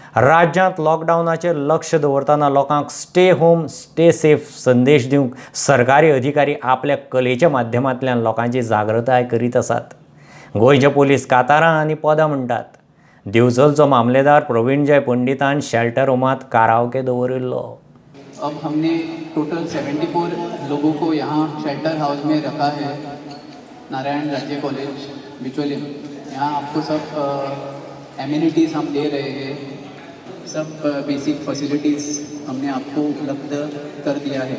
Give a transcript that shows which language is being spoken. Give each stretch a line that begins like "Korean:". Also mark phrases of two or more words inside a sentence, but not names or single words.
Konkani: राज्यांत लॉकडावनाचेर लक्ष दवरतना लोकांक
English: stay home stay safe
Konkani: संदेश दिवंक सरकारी अधिकारी आपल्या कलेच्या माध्यमांतल्यान लोकांची जागृताय करीत आसात. गोंयचे पोलीस कातारां आनी पदां म्हणटात. दिवचलचो मामलेदार प्रवीणजय पंडितान शेल्टर होमांत काराओके दवरिल्लो.
Hindi: अब हमने टोटल 74 लोगों को यहाँ
English: shelter house
Hindi: में रखा है. नारायण राज्य कॉलेज बिचौली. यहाँ आपको सब एमिनिटीज़ हम दे रहे हैं. सब
English: basic facilities
Hindi: हमने आपको उपलब्ध कर दिया है.